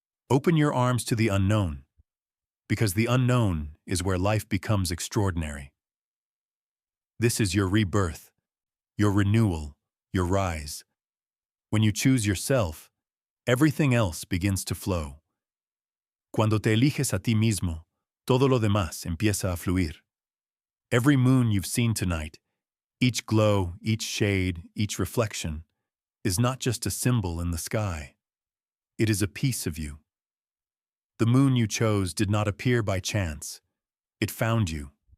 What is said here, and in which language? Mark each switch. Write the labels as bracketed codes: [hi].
[en] Open your arms to the unknown, because the unknown is where life becomes extraordinary. This is your rebirth, your renewal, your rise. When you choose yourself, everything else begins to flow. [es] Cuando te eliges a ti mismo, todo lo demás empieza a fluir. [en] Every moon you've seen tonight, each glow, each shade, each reflection, is not just a symbol in the sky. It is a piece of you. The moon you chose did not appear by chance. It found you.